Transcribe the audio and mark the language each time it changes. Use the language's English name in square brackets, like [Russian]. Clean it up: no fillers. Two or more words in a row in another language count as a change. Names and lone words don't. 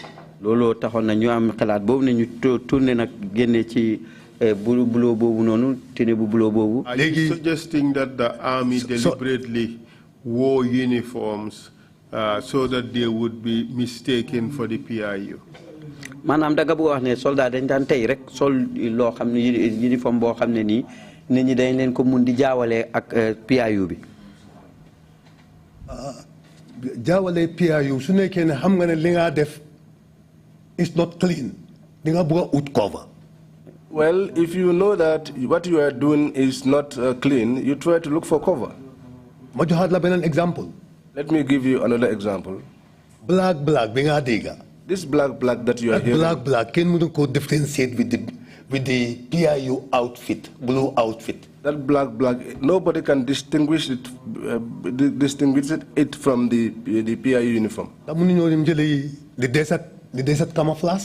[English] Are you suggesting that the army deliberately wore uniforms so that they would be mistaken for the PIU? [Wolof] Manam da nga bu wax ne soldat dañ dan tay rek sol lo xamni uniforme bo xamne ni nit ñi dañ leen ko mun di jaawale ak PIU bi jaawale PIU su nekké ne xam nga ne li nga def [English] is not clean [Wolof] di nga bëgg [English] out cover. Well, if you know that what you are doing is not clean, you try to look for cover. [Wolof] Ma joxat la benen example. [English] Let me give you another example. [Wolof] Black bi nga dégga. [English] This black that you are hearing. Black can you go differentiate with the PIU outfit, blue outfit. That black, nobody can distinguish it from the PIU uniform. The desert camouflage.